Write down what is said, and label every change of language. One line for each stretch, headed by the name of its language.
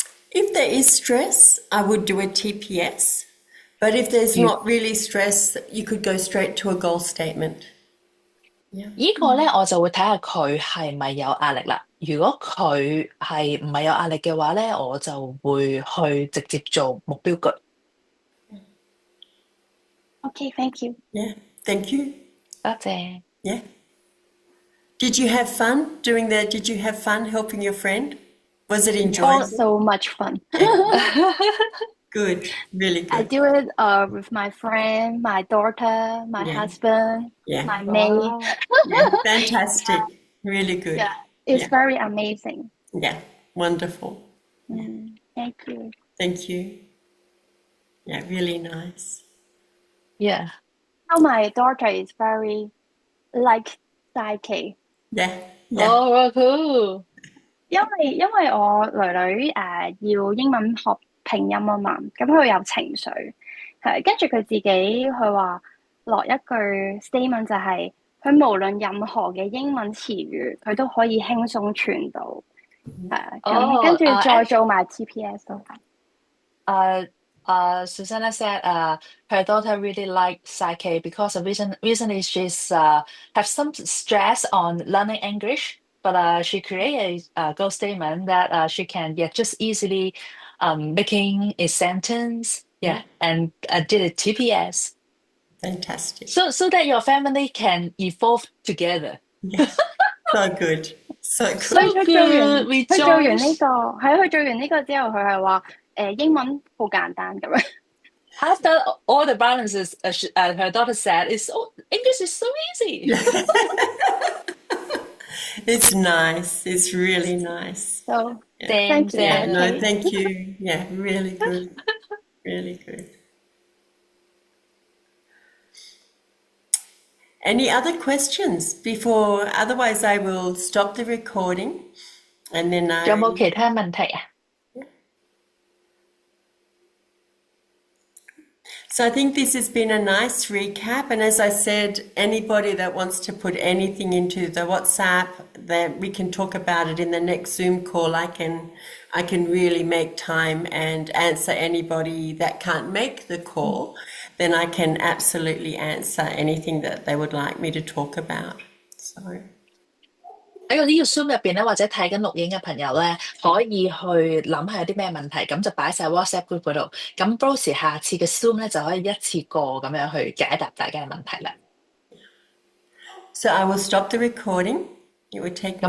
English: If there is stress, I would do a TPS. But if there's not really stress, you could go straight to a goal statement. Yeah.
Cantonese: 呢個咧，我就會睇下佢係咪有壓力啦。如果佢係唔係有壓力嘅話咧，我就會去直接做目標句。
English: Okay, thank you. Yeah. Thank you.
Cantonese: 多謝。
English: Yeah. Did you have fun doing that? Did you have fun helping your friend? Was it enjoyable? So much fun. Good. Really I good. do it with my friend, my daughter, my husband, Yeah. my maid. Yeah. Fantastic. Really good. Yeah, it's very amazing. Yeah. Wonderful. Thank you. Thank you. Yeah, really nice. Yeah. Now my daughter is very like PSYCH-K. Yeah. Yeah. Oh, cool.
Cantonese: 因為我女要英文學拼音啊嘛，咁佢有情緒，跟住佢自己佢話落一句 statement 就係佢無論任何嘅英文詞語，佢都可以輕鬆傳到，咁跟住再做埋 TPS 都係。
English: Susanna said her daughter really liked PSYCH-K because recently she's have some stress on learning English, but she created a goal statement that she can just easily making a sentence, and did a TPS. Fantastic. So that your family can evolve together. Yes. So good. So good.
Cantonese: 所以佢做完
English: We
Cantonese: 佢做完呢
English: joined.
Cantonese: 個佢做完呢個之後，佢係話英文好簡單咁樣。
English: After all the balances, her daughter said, English is so easy. It's nice. It's really nice. So Thank you. Yeah, no, Okay. thank you. Yeah, really good. Really good. Any other questions before? Otherwise, I will stop the recording and then
Cantonese: 仲有冇其他問題啊？
English: So I think this has been a nice recap. And as I said, anybody that wants to put anything into the WhatsApp, that we can talk about it in the next Zoom call. I can really make time and answer anybody that can't make the call. Then I can absolutely answer anything that they would like me to talk about. So.
Cantonese: 喺呢個 Zoom 入邊咧，或者睇緊錄影嘅朋友咧，可以去諗下有啲咩問題，咁就擺晒 WhatsApp group 嗰度。咁 Bruce 下次嘅 Zoom 咧就可以一次過咁樣去解答大家嘅問題啦。
English: So I will stop the recording. It would take me.